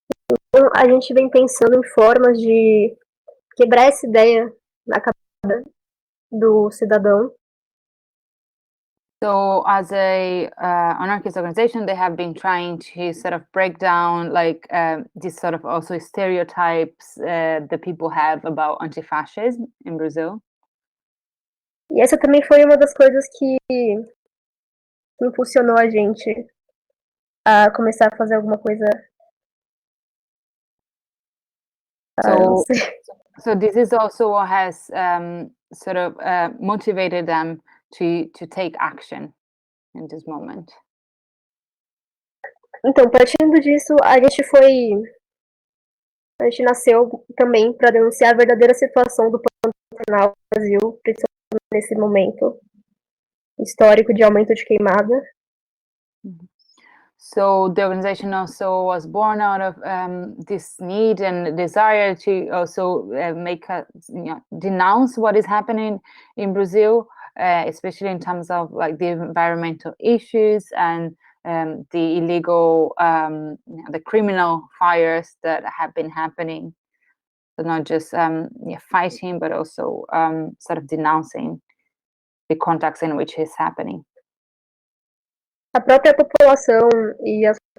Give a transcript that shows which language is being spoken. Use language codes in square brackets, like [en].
[pt] Então, a gente vem pensando em formas de quebrar essa ideia na cabeça do cidadão. [en] So as a anarchist organization, they have been trying to sort of break down like these sort of also stereotypes that people have about anti-fascism in Brazil. [pt] E essa também foi uma das coisas que impulsionou a gente a começar a fazer alguma coisa. [en] So this is also what has sort of motivated them to take action in this moment. [pt] Então, partindo disso, a gente nasceu também para denunciar a verdadeira situação do Pantanal no Brasil, principalmente nesse momento histórico de aumento de queimada. [en] So the organization also was born out of this need and desire to also denounce what is happening in Brazil, especially in terms of like the environmental issues and the illegal, the criminal fires that have been happening. So not just fighting, but also sort of denouncing the context in which it's happening. [pt] A própria população e as